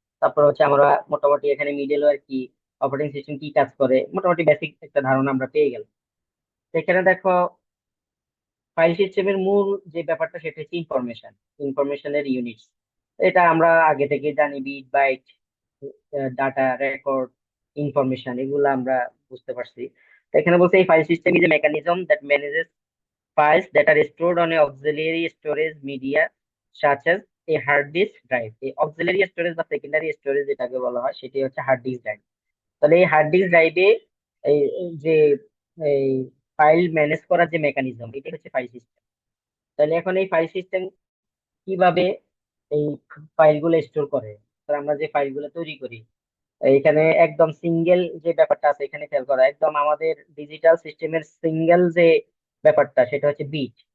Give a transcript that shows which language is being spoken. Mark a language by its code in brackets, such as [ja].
[bn] তারপর হচ্ছে আমরা মোটামুটি এখানে মিডলওয়্যার কি, অপারেটিং সিস্টেম কি কাজ করে, মোটামুটি বেসিক একটা ধারণা আমরা পেয়ে গেলাম। তো এখানে দেখো, ফাইল সিস্টেমের মূল যে ব্যাপারটা সেটা হচ্ছে ইনফরমেশন, ইনফরমেশনের ইউনিটস। এটা আমরা আগে থেকে জানি, bit byte, data, record, information, এগুলো আমরা বুঝতে পারছি। তো এখানে বলছে এই [en] File system is a mechanism that manages files that are stored on a auxiliary storage media such as a hard disk drive। [bn] এই auxiliary storage বা secondary storage যেটাকে বলা হয়, সেটি হচ্ছে হার্ড ডিস্ক ড্রাইভ। তাহলে এই হার্ড ডিস্ক ড্রাইভে এই যে এই ফাইল ম্যানেজ করার যে মেকানিজম, এটি হচ্ছে ফাইল সিস্টেম। তাহলে এখন এই ফাইল সিস্টেম কিভাবে এই ফাইলগুলো স্টোর করে, তো আমরা যে ফাইলগুলো তৈরি করি, এখানে একদম সিঙ্গেল যে ব্যাপারটা আছে এখানে খেয়াল করা, একদম আমাদের ডিজিটাল সিস্টেমের সিঙ্গেল যে ব্যাপারটা সেটা হচ্ছে বিট।